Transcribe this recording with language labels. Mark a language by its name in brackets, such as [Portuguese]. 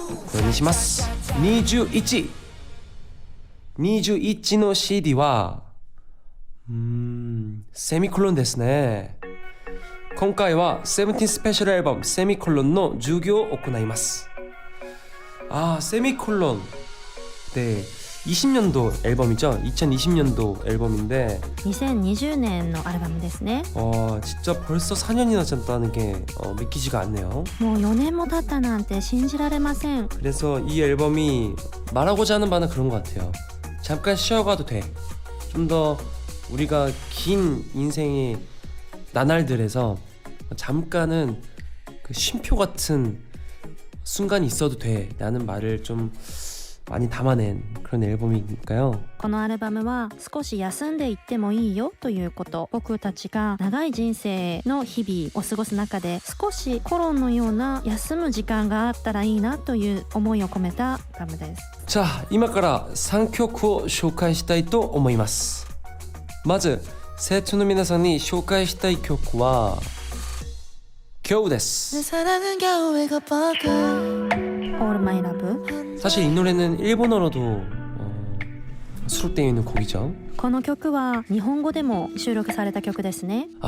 [Japanese] これにします。21。 21の CD はセミコロンですね。今回はセブンティーンスペシャルアルバムセミコロンの授業を行います。 [Korean] セミコロン네 20년도 앨범이죠. 2020년도 앨범인데 [Japanese] 2020年のアルバムですね。 [Korean] 진짜 벌써 4년이나 지났다는 게 믿기지가 않네요. [Japanese] もう4年も経ったなんて信じられません。 [Korean] 그래서 이 앨범이 말하고자 하는 바는 그런 것 같아요. 잠깐 쉬어가도 돼. 좀 더 우리가 긴 인생의 나날들에서 잠깐은 그 쉼표 같은 순간이 있어도 돼 라는 말을 좀 많이 담아낸 그런 앨범이니까요. [Japanese] このアルバムは少し休んでいってもいいよということ、僕たちが長い人生の日々を過ごす中で少しコロンのような休む時間があったらいいなという思いを込めたアルバムです。 자, 今から3曲を紹介したいと思います。まず生徒の皆さんに紹介したい曲は겨우です。 [English] All My Love。 [Korean] 사실 이 노래는 일본어로도 수록되어 있는 곡이죠. [Japanese] この曲は日本語でも収録された曲ですね。